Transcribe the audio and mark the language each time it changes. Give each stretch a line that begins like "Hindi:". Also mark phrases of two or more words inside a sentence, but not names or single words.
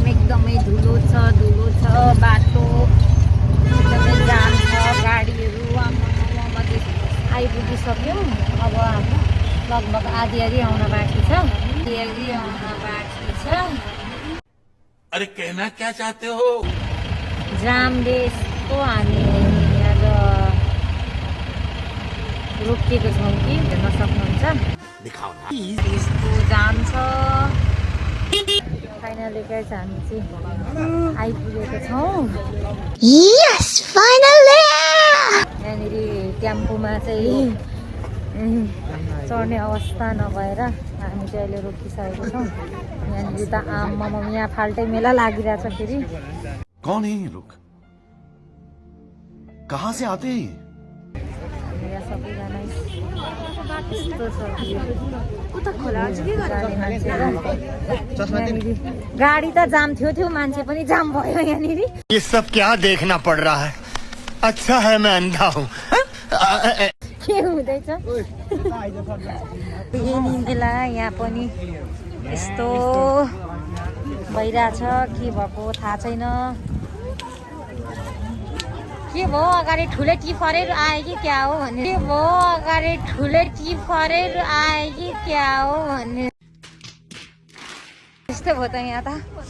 Nepali: एकदमै धुलो छ बाटो, एकदमै जाम छ। गाडीहरू आइपुगिसक्यौँ। अब लगभग आधी आउन बाँकी छ।
Hindi: अरे कहना क्या चाहते हो?
Nepali: जामले यस्तो हामी आज रोकिएको छौँ कि हेर्न सक्नुहुन्छ। यस्तो जाम छ।
English: finally guys,
Nepali: हामी चाहिँ आइपुगेको छौँ। यहाँनिर टेम्पोमा चाहिँ चढ्ने अवस्था नभएर हामी चाहिँ अहिले रोकिसकेको छौँ। यहाँनिर त आम्मामा यहाँ फाल्टै मेला लागिरहेछ फेरि।
Hindi: कौन है ये लोग? कहाँ से आते हैं?
Nepali: यहाँ सबैजना यस्तो छ। गाडी त जाम थियो, मान्छे पनि जाम भयो यहाँनिर।
Hindi: ये सब क्या देखना पड़ रहा है? अच्छा है मैं अंधा हूँ।
Nepali: के हुँदैछ मेला यहाँ पनि यस्तो भइरहेछ। के भएको थाहा छैन। के भयो अगाडि ठुलै टिफरेर आयो कि क्या हो भन्ने। त्यस्तै भयो त यहाँ त।